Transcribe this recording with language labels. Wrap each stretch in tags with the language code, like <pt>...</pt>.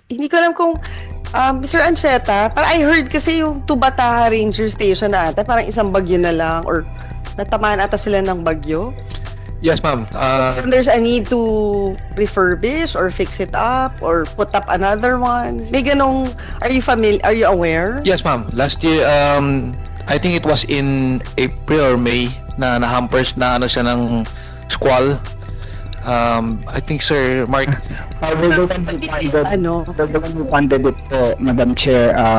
<tl>Hindi ko alam kung Mr. Ancheta, parang</tl> <en>I heard</en> <tl>kasi yung Tubataha Ranger Station na ata, parang isang bagyo na lang or natamaan ata sila ng bagyo.</tl> <en>Yes, ma'am. And there's a need to refurbish or fix it up or put up another one.</en> <tl>May ganong,</tl> <en>are you aware? Yes, ma'am. Last year, I think it was in April or May,</en> <tl>na hampers na ano siya ng squall.</tl> <en>I think Sir Mark, We're the one who funded,</en> <tl>Ano?</tl> <en>we're the one who funded it po, Madam Chair.</en>